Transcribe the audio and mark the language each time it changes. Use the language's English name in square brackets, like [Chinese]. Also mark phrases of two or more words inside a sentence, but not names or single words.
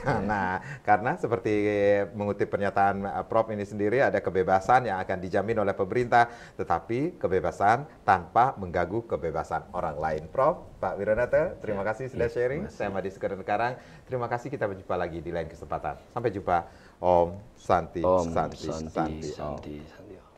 [Indonesian] Nah, karena seperti mengutip pernyataan Prof ini sendiri ada kebebasan yang akan dijamin oleh pemerintah, tetapi kebebasan tanpa mengganggu kebebasan orang lain. Prof, Pak Wiranata, terima kasih sudah sharing. Saya Madi Sekarang Karang. Terima kasih, kita berjumpa lagi di lain kesempatan. Sampai jumpa. [Sanskrit] Om Santi, Om Santi, Santi, Santi, Santi, Om. Santi.